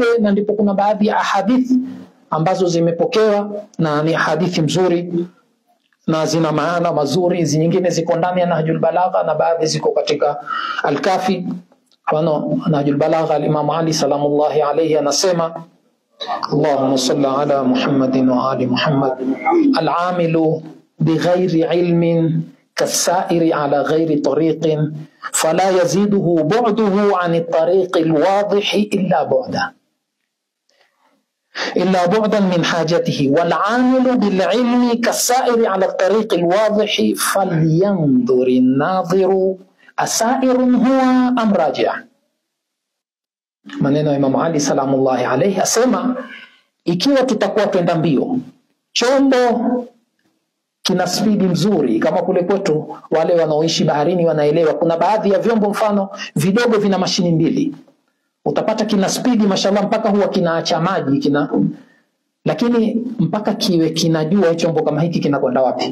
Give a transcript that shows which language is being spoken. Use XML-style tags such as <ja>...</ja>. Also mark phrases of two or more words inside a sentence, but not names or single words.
<sw>Na ndipo kuna baadhi ya hadithi ambazo zimepokewa na ni hadithi mzuri na zina maana mazuri, nyingine ziko ndani ya Nahjul Balagha na baadhi ziko katika Al-Kafi. Mfano Nahjul Balagha, al-Imam Ali</sw> <ar>سلام الله عليه</ar> <sw>anasema,</sw> <ar>اللهم صل على محمد وآل محمد العامل بغير علم كالسائر على غير طريق فلا يزيده بعده عن الطريق الواضح إلا بعدا من حاجته والعامل بالعلم كالسائر على الطريق الواضح فلينظر الناظر أسائر هو أم راجع'.</ar> <sw>Maneno ya Imam Ali</sw> <ar>سلام الله عليه</ar> <sw>asema, ikiwa tutakuwa twenda mbio, chombo kina spidi mzuri kama kule kwetu, wale wanaoishi baharini wanaelewa, kuna baadhi ya vyombo mfano vidogo vina mashini mbili, utapata kina spidi mashallah mpaka huwa kinaacha maji lakini mpaka kiwe kinajua chombo kama hiki kinakwenda wapi.</sw>